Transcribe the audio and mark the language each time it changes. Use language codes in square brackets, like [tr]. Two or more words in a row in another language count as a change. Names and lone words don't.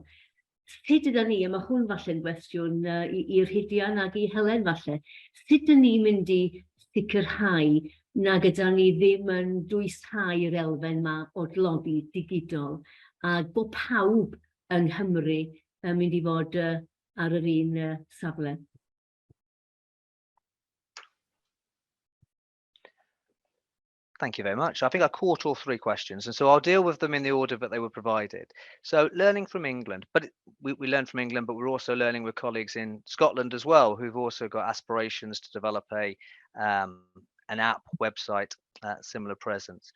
[cy] Sut ydyn ni, a mae hwn falle'n gwestiwn i'r Rhydian ac i Helen falle, sut ydyn ni'n mynd i sicrhau na gyda ni ddim yn dwysau'r elfen yma o dlodi digidol, a bod pawb yng Nghymru yn mynd i fod ar yr un safle? [en] Thank you very much. I think I caught all three questions, and so I'll deal with them in the order that they were provided. So learning from England, but we learned from England, but we're also learning with colleagues in Scotland as well, who've also got aspirations to develop an app, website, similar presence.